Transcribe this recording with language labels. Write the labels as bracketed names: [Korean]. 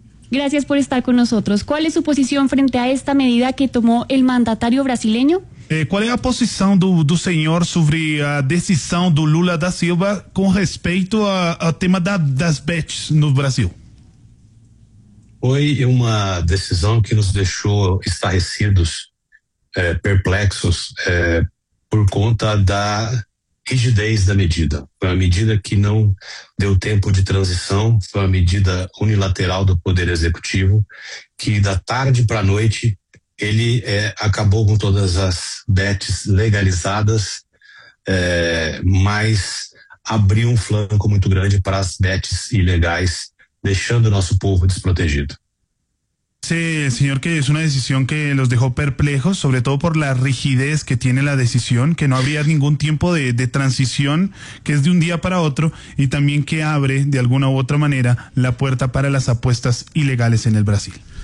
[Spanish] Gracias por estar con nosotros. ¿Cuál es su posición frente a esta medida que tomó el mandatario brasileño? ¿Cuál es la posición del señor sobre la decisión de Lula da Silva con respecto al tema [Portuguese] das bets no Brasil? Foi uma decisão que nos deixou estarrecidos, perplexos, por conta da rigidez da medida. Foi uma medida que não deu tempo de transição, foi uma medida unilateral do Poder Executivo, que da tarde para a noite ele acabou com todas as bets legalizadas, mas abriu um flanco muito grande para as bets ilegais, deixando o nosso povo desprotegido. [Spanish] Sí, señor, que es una decisión que los dejó perplejos, sobre todo por la rigidez que tiene la decisión, que no habría ningún tiempo de transición, que es de un día para otro, y también que abre, de alguna u otra manera, la puerta para las apuestas ilegales en el Brasil.